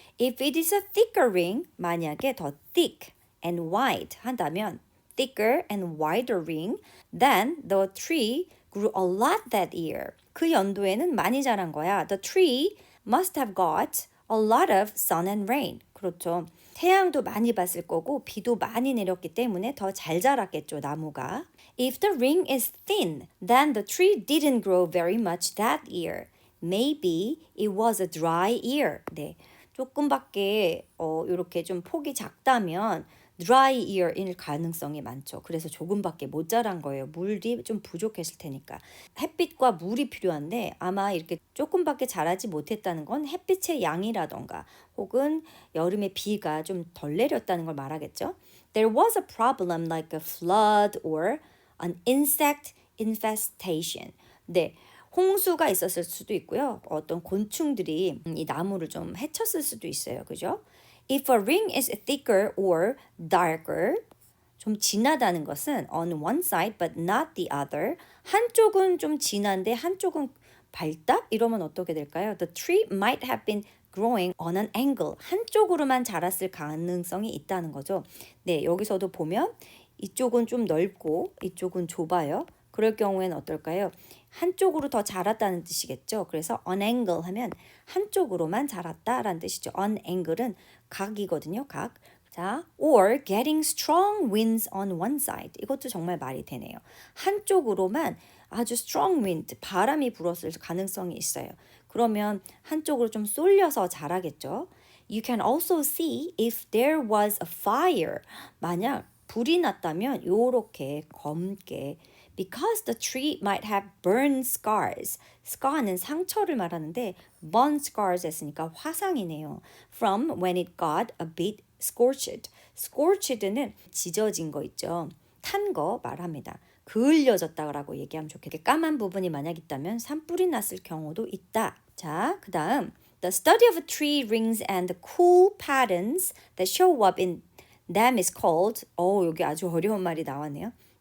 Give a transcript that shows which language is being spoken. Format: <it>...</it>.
<en>If it is a thicker ring,</en> <ko>만약에 더</ko> <en>thick and wide</en> <ko>한다면</ko> <en>thicker and wider ring, then the tree grew a lot that year.</en> <ko>그 연도에는 많이 자란 거야.</ko> <en>The tree must have got a lot of sun and rain.</en> <ko>그렇죠. 태양도 많이 봤을 거고 비도 많이 내렸기 때문에 더 잘 자랐겠죠, 나무가.</ko> <en>If the ring is thin, then the tree didn't grow very much that year. Maybe it was a dry year.</en> <ko>네. 조금밖에 이렇게 좀 폭이 작다면 dry year일 가능성이 많죠. 그래서 조금밖에 못 자란 거예요. 물이 좀 부족했을 테니까. 햇빛과 물이 필요한데 아마 이렇게 조금밖에 자라지 못했다는 건 햇빛의 양이라던가 혹은 여름에 비가 좀 덜 내렸다는 걸 말하겠죠.</ko> <en>There was a problem like a flood or an insect infestation.</en> <ko>네. 홍수가 있었을 수도 있고요. 어떤 곤충들이 이 나무를 좀 해쳤을 수도 있어요. 그죠?</ko> <en>If a ring is thicker or darker,</en> <ko>좀 진하다는 것은</ko> <en>on one side but not the other.</en> <ko>한쪽은 좀 진한데 한쪽은 밝다? 이러면 어떻게 될까요?</ko> <en>The tree might have been growing on an angle.</en> <ko>한쪽으로만 자랐을 가능성이 있다는 거죠. 네, 여기서도 보면 이쪽은 좀 넓고 이쪽은 좁아요. 그럴 경우에는 어떨까요? 한쪽으로 더 자랐다는 뜻이겠죠. 그래서 on angle 하면 한쪽으로만 자랐다라는 뜻이죠. on angle은 각이거든요. 각. 자,</ko> <en>or getting strong winds on one side.</en> <ko>이것도 정말 말이 되네요. 한쪽으로만 아주 strong wind, 바람이 불었을 가능성이 있어요. 그러면 한쪽으로 좀 쏠려서 자라겠죠.</ko> <en>You can also see if there was a fire.</en> <ko>만약 불이 났다면 요렇게 검게</ko> <en>because the tree might have burned scars.</en> <ko>scar는 상처를 말하는데 burn scars 했으니까 화상이네요.</ko> <en>From when it got a bit scorched.</en> <ko>scorched는 지져진 거 있죠. 탄 거 말합니다. 그을려졌다라고 얘기하면 좋겠게 까만 부분이 만약 있다면 산불이 났을 경우도 있다.</ko> <en>자, 그 다음 The study of tree rings and the cool patterns that show up in them is called</en> <ko>여기 아주 어려운 말이 나왔네요.</ko>